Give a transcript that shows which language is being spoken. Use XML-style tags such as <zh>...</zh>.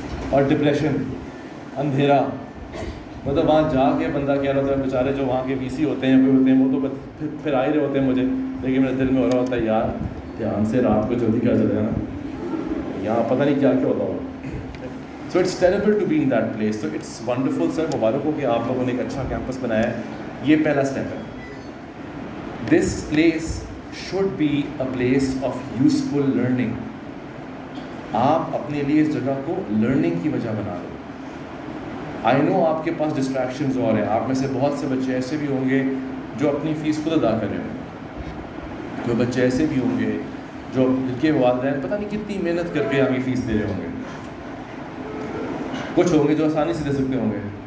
<ur>اور ڈپریشن, اندھیرا, مطلب وہاں جا کے بندہ کیا ہوتا ہے, بیچارے جو وہاں کے وی سی ہوتے ہیں کوئی ہوتے ہیں وہ تو پھر آ ہی رہے ہوتے ہیں مجھے, لیکن میرے دل میں ہو رہا ہوتا ہے یار دھیان سے رات کو جلدی کیا چلے نا, یہاں پتہ نہیں کیا ہوتا ہوگا.</ur> <en>So it's terrible to be in that place. So it's wonderful sir,</en> <ur>مبارک ہو کہ آپ لوگوں نے ایک اچھا کیمپس بنایا ہے. یہ پہلا اسٹیپ ہے.</ur> <en>This place should be a place of useful learning.</en> <ur>آپ اپنے لیے اس جگہ کو لرننگ کی وجہ بنا لو.</ur> <en>I know</en> <ur>آپ کے پاس ڈسٹریکشنز اور ہیں, آپ میں سے بہت سے بچے ایسے بھی ہوں گے جو اپنی فیس خود ادا کر رہے ہوں گے, کوئی بچے ایسے بھی ہوں گے جو جن کے والدین پتہ نہیں کتنی محنت کر کے آگے فیس دے رہے ہوں گے, کچھ ہوں گے جو آسانی سے دے سکتے ہوں گے.</ur>